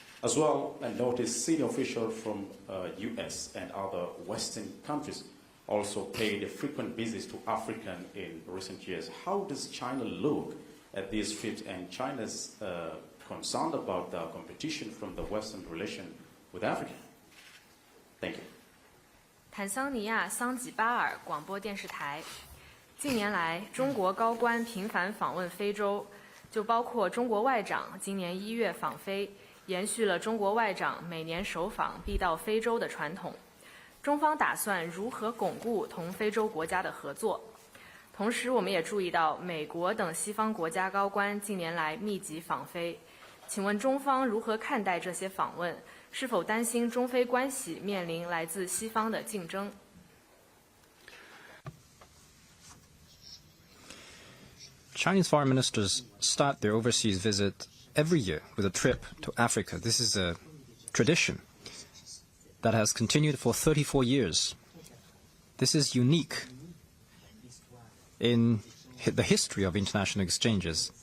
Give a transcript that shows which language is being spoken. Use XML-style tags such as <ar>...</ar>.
<en>As well, I noticed senior officials from US and other Western countries also paid frequent visits to Africa in recent years. How does China look at these trips, and China's concerned about the competition from the Western relation with Africa? Thank you.</en> <zh>坦桑尼亚桑吉巴尔广播电视台。近年来，中国高官频繁访问非洲，就包括中国外长今年1月访非，延续了中国外长每年首访必到非洲的传统。中方打算如何巩固同非洲国家的合作？同时，我们也注意到美国等西方国家高官近年来密集访非，请问中方如何看待这些访问？是否担心中非关系面临来自西方的竞争？</zh> <en>Chinese foreign ministers start their overseas visit every year with a trip to Africa. This is a tradition that has continued for 34 years. This is unique in the history of international exchanges.</en>